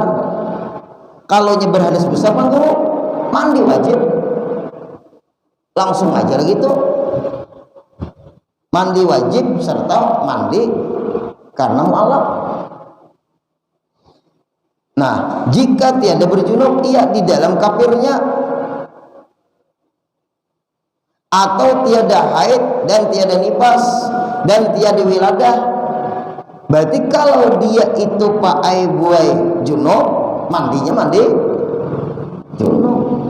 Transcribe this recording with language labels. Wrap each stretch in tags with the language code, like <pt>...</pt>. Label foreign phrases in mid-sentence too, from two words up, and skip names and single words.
<id>Kalau berhadas besar mandi wajib langsung aja gitu, mandi wajib serta mandi karena mu'allaf.</id> <ms>Nah jika tiada berjunub, ia di dalam kafirnya, atau tiada haid dan tiada nifas dan tiada wiladah.</ms> <id>Berarti kalau dia itu Pak Aibuai junub, mandinya mandi junub.</id>